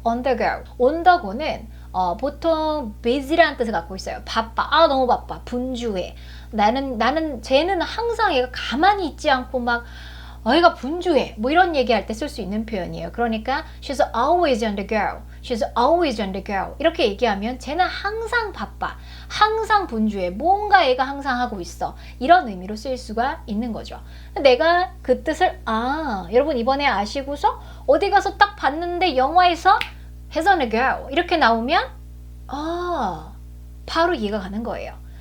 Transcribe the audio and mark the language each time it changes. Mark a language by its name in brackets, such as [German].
[English] on the go [Korean] 는 보통 busy라는 뜻을 갖고 있어요. 바빠. 너무 바빠. 분주해. 쟤는 항상 얘가 가만히 있지 않고 막 얘가 분주해. 뭐 이런 얘기할 때 쓸 수 있는 표현이에요. 그러니까 [English] she's always on the go. she's always on the go. [Korean] 이렇게 얘기하면 쟤는 항상 바빠. 항상 분주해. 뭔가 얘가 항상 하고 있어. 이런 의미로 쓸 수가 있는 거죠. 내가 그 뜻을 여러분 이번에 아시고서 어디 가서 딱 봤는데 영화에서 [English] he's on the go [Korean] 이렇게 나오면 바로 이해가 가는 거예요.